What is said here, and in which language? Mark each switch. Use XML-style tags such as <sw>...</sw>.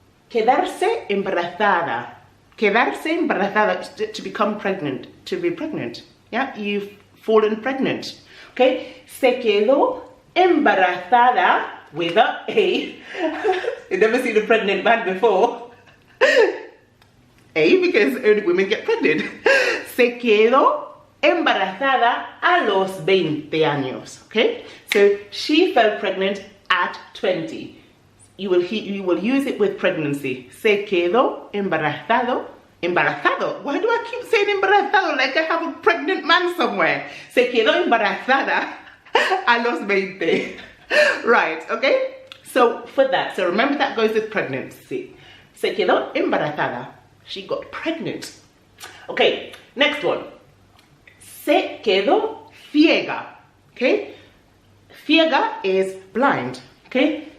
<es>Quedarse embarazada. Quedarse embarazada,</es> <en>to become pregnant, to be pregnant. Yeah, you've fallen pregnant. Okay,</en> <es>se quedó embarazada</es> <en>with a A. You've never seen a pregnant man before. A, because only women get pregnant.</en> <es>Se quedó embarazada a los 20 años.</es> <en>Okay, so she fell pregnant at 20. You will use it with pregnancy.</en> <es>Se quedó embarazado. Embarazado.</es> <en>Why do I keep saying embarazado like I have a pregnant man somewhere?</en> <es>Se quedó embarazada a los 20.</es> <en>Right, okay? So for that, so remember that goes with pregnancy.</en> <es>Se quedó embarazada.</es> <en>She got pregnant. Okay, next one.</en> <es>Se quedó ciega.</es> <en>Okay? Ciega is blind. Okay?</en>